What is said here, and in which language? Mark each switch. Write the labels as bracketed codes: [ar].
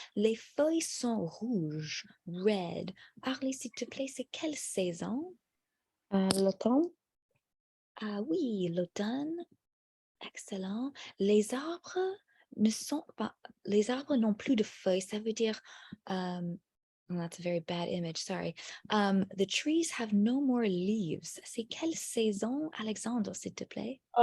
[fr] Les feuilles sont rouges, red. Arlie, s'il te plaît, c'est quelle saison? L'automne. Ah oui, l'automne. Excellent. Les arbres ne sont pas, les arbres n'ont plus de feuilles. Ça veut dire, [en] that's a very bad image, sorry. The trees have no more leaves. [fr] C'est quelle saison, Alexandre, s'il te plaît?